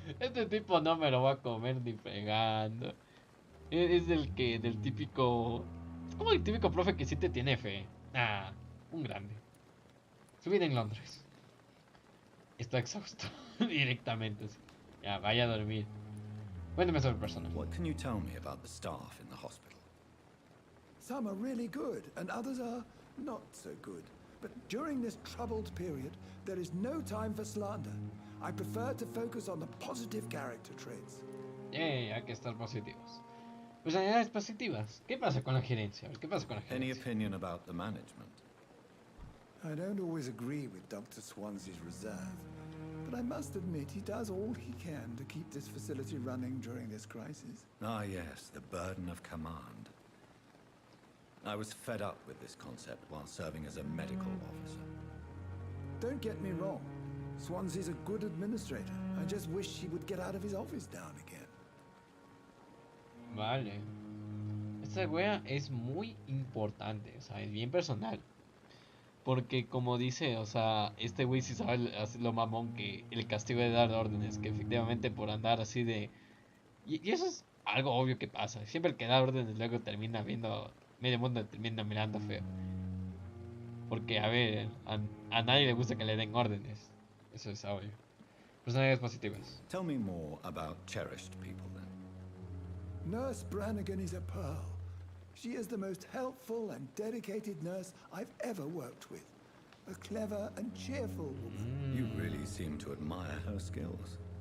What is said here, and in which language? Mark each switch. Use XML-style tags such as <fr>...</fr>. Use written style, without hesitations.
<es>Este tipo no me lo va a comer ni fregando. Es del típico... Es como el típico profe que sí te tiene fe. Ah, un grande. Su vida en Londres. Está exhausto. Directamente. Así. Ya, vaya a dormir. Cuéntame sobre el personal.</es> <en>What can you tell me about the staff in the hospital? Some are really good, and others are not so good. But during this troubled period, there is no time for slander. I prefer to focus on the positive character traits.</en> <es>Hay que estar positivos. Personalidades positivas. ¿Qué pasa con la gerencia? ¿Qué pasa con la</es> <en>Any</en> <es>gerencia?</es> <en>opinion about the management? I don't always agree with Dr. Swansea's reserve, but I must admit he does all he can to keep this facility running during this crisis. Ah, yes, the burden of command. I was fed up with this concept while serving as a medical officer. Don't get me wrong. Swansea's a good administrator. I just wish he would get out of his office now and again.</en> <es>Vale. Esta wea es muy importante, o sea, es bien personal. Porque como dice, o sea, este güey sí sabe hacer lo mamón que el castigo de dar órdenes, que efectivamente por andar así de... Y eso es algo obvio que pasa. Siempre el que da órdenes luego termina viendo... Medio mundo termina mirando feo. Porque, a ver, a nadie le gusta que le den órdenes. Eso es obvio. Personalidades positivas.</es> <en>Tell me more about cherished people then. Nurse Brannigan is a pearl. She is the most helpful and dedicated nurse I've ever worked with. A clever and cheerful woman. You really seem to admire her skills.</en>